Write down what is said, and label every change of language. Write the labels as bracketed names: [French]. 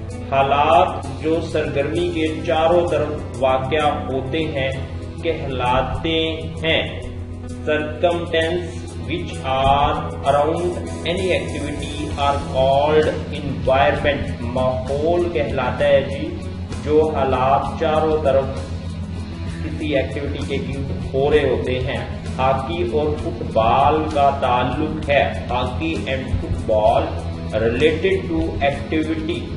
[Urdu] حالات جو سرگرمی کے چاروں طرف واقع ہوتے ہیں کہلاتے ہیں. [English] Circumstances which are around any activity are called environment. [Urdu] ماحول کہلاتا ہے جی جو حالات چاروں طرف کسی ایکٹیویٹی کے ہو رہے ہوتے ہیں. ہاکی اور فٹ بال کا تعلق ہے. [English] Hockey and football related to activity.